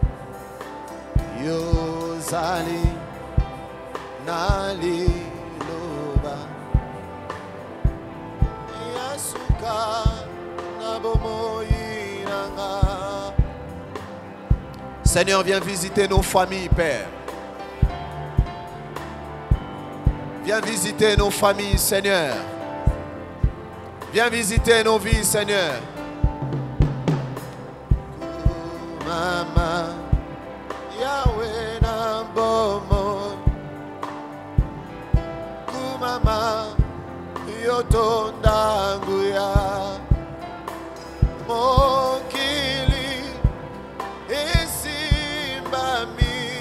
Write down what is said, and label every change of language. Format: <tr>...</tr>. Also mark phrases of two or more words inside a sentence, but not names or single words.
<ln>yozali naliloba yasuka na bomoyi nanga.</ln> <fr>Seigneur, viens visiter nos familles, Père. Viens visiter nos familles, Seigneur. Viens visiter nos vies, Seigneur.</fr> <ln>Mama, Yahweh na bomo. Kumama, yotonda nguya. Mokili, esimbami.</ln>